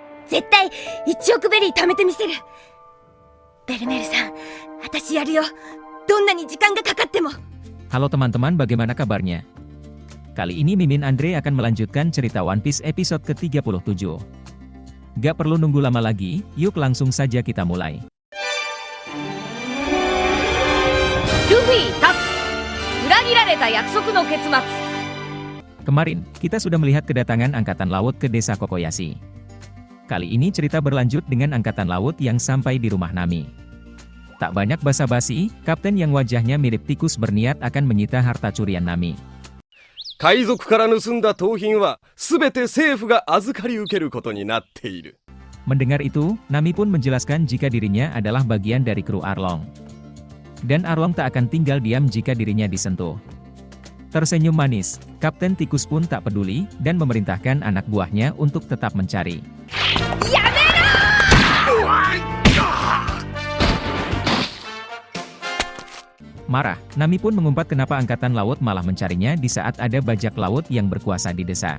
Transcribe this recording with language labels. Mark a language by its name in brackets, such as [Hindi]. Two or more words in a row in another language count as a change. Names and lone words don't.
[Japanese] 絶対1億ベリー貯めてみせる。ベルメールさん、私やるよ。どんなに時間がかかっても。 [Indonesian] Halo teman-teman, bagaimana kabarnya? Kali ini Mimin Andre akan melanjutkan cerita One Piece episode ke-37. Gak perlu nunggu lama lagi, yuk langsung saja kita mulai. [Japanese] ルフィ、立つ. 裏切られた約束の結末. [Indonesian] Kemarin, kita sudah melihat kedatangan Angkatan Laut ke desa Kokoyashi. Kali ini cerita berlanjut dengan Angkatan Laut yang sampai di rumah Nami. Tak banyak basa-basi, kapten yang wajahnya mirip tikus berniat akan menyita harta curian Nami. [Japanese] 海賊から盗んだ盗品はすべて政府が預かり受けることになっている。 [Indonesian] Mendengar itu, Nami pun menjelaskan jika dirinya adalah bagian dari kru Arlong. Dan Arlong tak akan tinggal diam jika dirinya disentuh. Tersenyum manis, Kapten Tikus pun tak peduli dan memerintahkan anak buahnya untuk tetap mencari. Marah, Nami pun mengumpat kenapa Angkatan Laut malah mencarinya di saat ada bajak laut yang berkuasa di desa.